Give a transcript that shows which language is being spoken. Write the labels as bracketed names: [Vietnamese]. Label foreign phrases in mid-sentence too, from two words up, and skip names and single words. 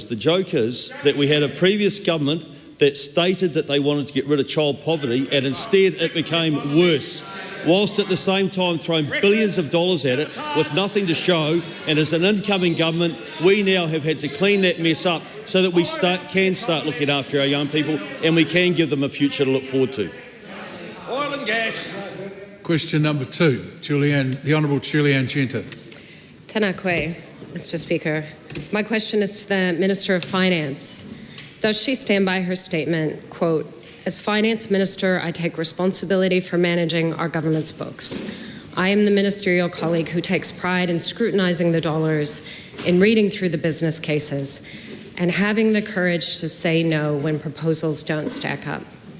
[English] The joke is that we had a previous government that stated that they wanted to get rid of child poverty, and instead it became worse, whilst at the same time throwing billions of dollars at it with nothing to show. And as an incoming government, we now have had to clean that mess up so that we can start looking after our young people and we can give them a future to look forward to. Oil and gas. Question number 2, the Honourable Julianne Genter. [Māori] Tēnā koe, [English] Mr Speaker. My question is to the Minister of Finance. Does she stand by her statement, quote, "As Finance Minister, I take responsibility for managing our government's books. I am the ministerial colleague who takes pride in scrutinising the dollars, in reading through the business cases, and having the courage to say no when proposals don't stack up."